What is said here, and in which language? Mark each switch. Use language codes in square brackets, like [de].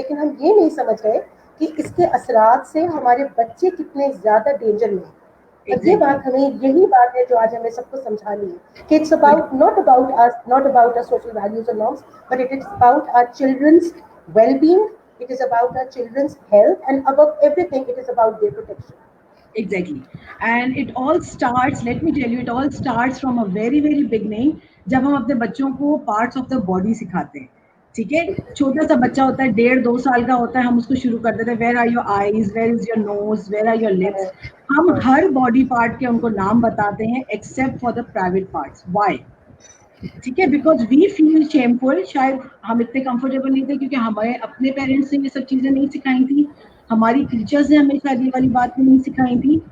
[ur] لیکن ہم یہ نہیں سمجھ رہے کہ اس کے اثرات سے ہمارے بچے کتنے زیادہ ڈینجر میں ہیں. یہ بات ہمیں, یہی بات ہے جو آج ہمیں سب کو سمجھانی ہے کہ [en] It's about not about our social values and norms, but it is about our children's well-being. It is about our children's health, and above everything, it is about their protection. Exactly. And it all starts, let me tell you, it all starts from a very, very beginning, [ur] جب ہم اپنے بچوں کو [en] parts of the body [ur] سکھاتے ہیں. ٹھیک ہے, چھوٹا سا بچہ ہوتا ہے, 1.5-2 سال کا ہوتا ہے, ہم اس کو شروع کر دیتے ہیں, [en] Where are your eyes, where is your nose, where are your lips. [ur] ہم ہر باڈی پارٹ کے ان کو نام بتاتے ہیں [en] Except for the private parts. Why? [ur] ٹھیک ہے, [en] Because we feel shameful. [ur] شاید ہم اتنے کمفرٹیبل نہیں تھے کیونکہ ہمارے اپنے پیرنٹس نے یہ سب چیزیں نہیں سکھائی تھیں, ہماری ٹیچرز نے ہمیں شاید یہ والی بات نہیں سکھائی تھی.